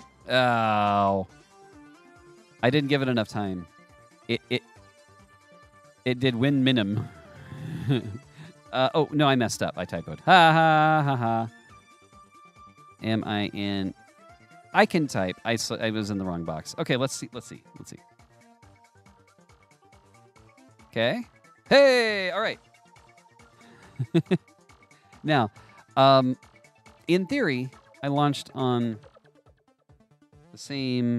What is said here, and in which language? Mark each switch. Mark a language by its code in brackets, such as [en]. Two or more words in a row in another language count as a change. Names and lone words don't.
[en] Oh. I didn't give it enough time. It did win minim. Oh, no, I messed up. I typoed. Ha ha ha ha. Am I in? I can type. I was in the wrong box. Okay, let's see. Okay. Hey, all right. Now, in theory, I launched on the same.